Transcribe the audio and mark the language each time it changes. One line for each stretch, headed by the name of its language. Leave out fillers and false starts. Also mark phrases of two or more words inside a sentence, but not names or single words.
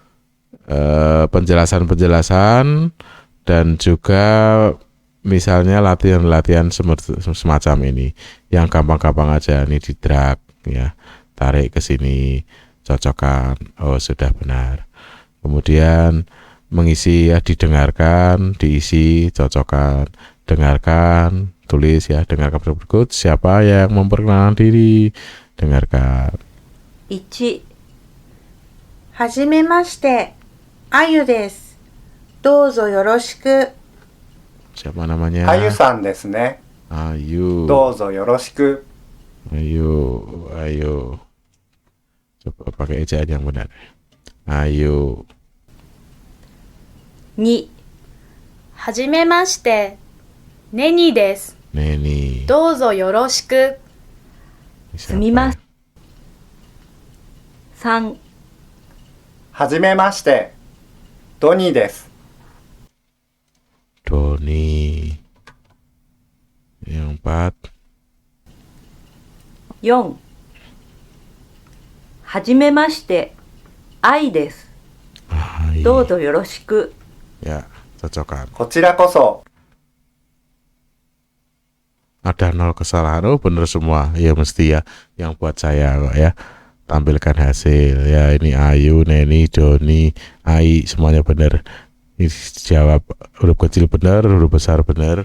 Indonesian: penjelasan-penjelasan, dan juga misalnya latihan-latihan semacam ini yang gampang-gampang aja, ini di drag ya, tarik ke sini, cocokkan, oh sudah benar. Kemudian mengisi ya, didengarkan, diisi, cocokkan, dengarkan, tulis ya, dengarkan berikut, siapa yang memperkenalkan diri, dengarkan.
Japanese: 1、はじめまして、あゆです。どうぞよろしく。
Indonesian: Siapa namanya?
Japanese: あゆさんですね。
Indonesian: Ayu.
Japanese: どうぞよろしく。
Indonesian: Ayu. Coba pakai ejaan yang benar. Ayu.
Japanese: 2、はじめまして、ネニです。
Indonesian: Neni.
Japanese: どうぞよろしく。
Indonesian: Siapa?
Japanese: すみません。3、はじめまして。ドニーです。
Indonesian: Doni. Yang 4.
Japanese: 4、はじめまして、あいです。
Indonesian: Ai.
Japanese: どうぞよろしく。
Indonesian: Ya, cocokkan.
Japanese: こちらこそ。
Indonesian: Ada 0 kesalahan. Oh, bener semua. Ya mesti ya. Yang buat saya kok ya. Tampilkan hasil. Ya, ini Ayu, Neni, Doni, Ai, semuanya benar. Ini jawab huruf kecil benar, huruf besar benar.